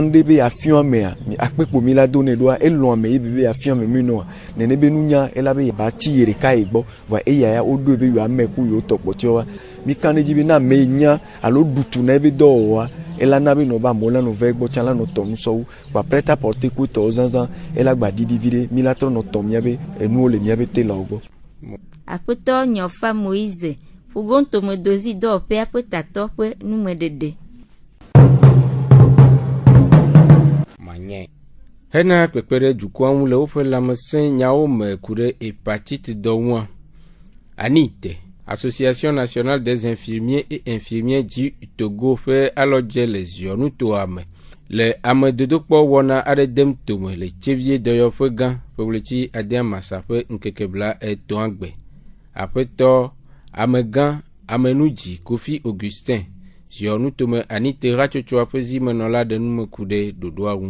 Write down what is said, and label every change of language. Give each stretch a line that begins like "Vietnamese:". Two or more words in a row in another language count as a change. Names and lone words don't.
Ewe: nu ɖe be afiɔ amea akpekpo mi la do ne ɖoa elɔ ame ye be afiɔ ame mi nɔa nene be nunya ela be ba ti yi ɖeka yi gbɔ va eya ya woɖoe be yewo ame ku yewo tɔ kpɔtɔa mi ka ne dzi be na ame nya alo ɖutu na ebe dɔwɔwɔa ela na be nɔ ba amewo la nɔ va gbɔ tsã la nɔ tɔ nusɔwu va
French: prêt à porter
Ewe: ku tɔwo zãzã ela gba ɖiɖi vi ɖe mi la trɔ nɔ tɔ miabe enuwo le miabe telɔwo gbɔ. Aƒetɔ Nyɔfa Moïse Fugontomedozi dɔwɔƒea ƒe tatɔ ƒe numeɖeɖe. hena kpekpere dukua ŋu le woƒe lãmesẽ nyawo me ku ɖe hépatite dɔ ŋua. Anite, Association nationale des infirmiers et infirmières du Togo ƒe alɔdze le ziɔnutoa me le amedodokpɔ wɔna aɖe dem tome le tsevie dɔyɔƒe gã ƒe ɣleti adiamasa ƒe ŋkeke bla etɔ̃a gbe. Aƒetɔ amegã amenudzi Kofi Augustin ziɔnutome Anite hatsotsoa ƒe zimenɔla ɖe nume ku ɖe ɖoɖoa ŋu.